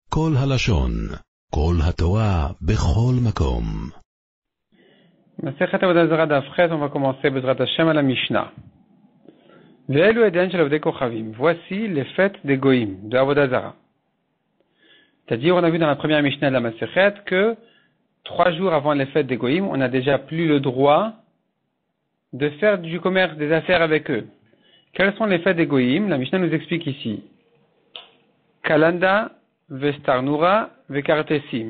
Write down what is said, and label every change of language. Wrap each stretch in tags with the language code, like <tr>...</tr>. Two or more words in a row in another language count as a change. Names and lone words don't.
<he>כל הלשון, כל התורה, בכל מקום. מסכת עבודה זרה דף ח,</he> <fr>on va commencer</fr> <he>בעזרת השם</he> <fr>à la Mishnah.</fr> <he>ואלו אידיהן של עובדי כוכבים.</he> <fr>Voici les fêtes des goïm, de Avodah Zarah. C'est-à-dire, on a vu dans la première Mishnah de la Masechet que 3 jours avant les fêtes des goïm, on n'a déjà plus le droit de faire du commerce, des affaires avec eux. Quelles sont les fêtes des goïm? La Mishnah nous explique ici. Kalanda, Vestarnura, Vekartesim.</fr>